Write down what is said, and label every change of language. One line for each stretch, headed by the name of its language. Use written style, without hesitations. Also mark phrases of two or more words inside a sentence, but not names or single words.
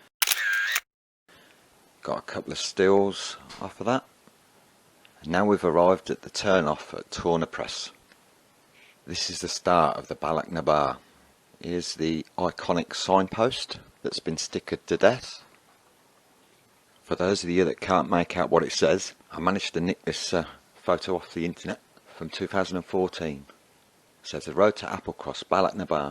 English: got a couple of stills off of that. And now we've arrived at the turn off at Torridon. This is the start of the Bealach na ba. Here's the iconic signpost that's been stickered to death. For those of you that can't make out what it says, I managed to nick this photo off the internet from 2014. It says the road to Applecross, Bealach na ba.